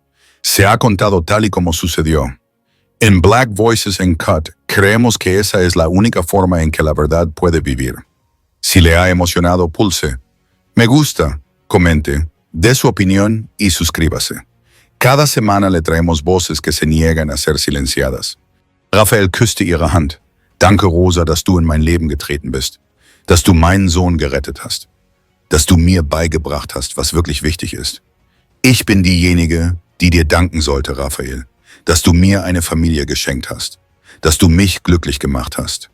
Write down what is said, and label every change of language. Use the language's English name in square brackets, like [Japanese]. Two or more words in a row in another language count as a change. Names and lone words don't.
[Spanish] Se ha contado tal y como sucedió. En [English] Black Voices Uncut, [Spanish] creemos que esa es la única forma en que la verdad puede vivir. Si le ha emocionado, pulse me gusta, comente, dé su opinión y suscríbase. Cada semana le traemos voces que se niegan a ser silenciadas. [German] Raphael küsste ihre Hand. Danke, Rosa, dass du in mein Leben getreten bist. Dass du meinen Sohn gerettet hast. Dass du mir beigebracht hast, was wirklich wichtig ist. Ich bin diejenige, die dir danken sollte, Raphael. Dass du mir eine Familie geschenkt hast. Dass du mich glücklich gemacht hast.